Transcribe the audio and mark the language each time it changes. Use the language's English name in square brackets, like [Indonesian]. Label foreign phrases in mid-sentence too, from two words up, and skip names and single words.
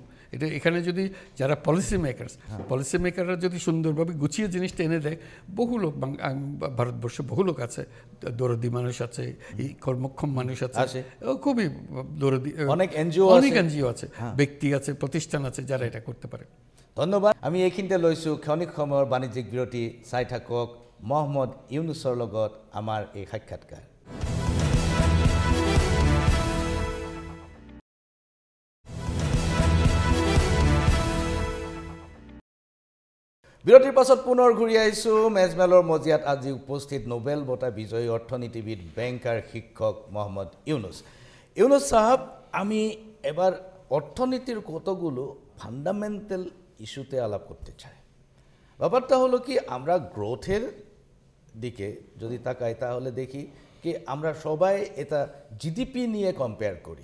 [Bangla] এটা এখানে যদি যারা পলিসি মেকাররা যদি সুন্দরভাবে গুছিয়ে জিনিসটা এনে দেয়, বহু লোক ভারতবর্ষে বহু লোক আছে, দরদি মানুষ আছে, এই কর্মক্ষম মানুষ আছে, খুবই দরদি, অনেক এনজিও আছে, ব্যক্তি আছে, প্রতিষ্ঠান আছে যারা এটা করতে পারে। ধন্যবাদ। [Assamese] আমি এইখিনিতে লৈছোঁ ক্ষণিক সময়ৰ বাণিজ্যিক বিৰতি। চাই থাকক মহম্মদ ইউনুছৰ লগত আমাৰ এই সাক্ষাৎকাৰ। বিৰতিৰ পাছত পুনৰ ঘূৰি আহিছোঁ মেজমেলৰ মজিয়াত। আজি উপস্থিত নোবেল বঁটা বিজয়ী অৰ্থনীতিবিদ, বেংকাৰ, শিক্ষক মোহাম্মদ ইউনুস সাহেব, [Bangla] আমি এবার অর্থনীতির কতগুলো ফান্ডামেন্টাল ইস্যুতে আলাপ করতে চাই। ব্যাপারটা হলো কি, আমরা গ্রোথের দিকে যদি তাকাই তাহলে দেখি কি আমরা সবাই এটা জিডিপি নিয়ে কম্পেয়ার করি।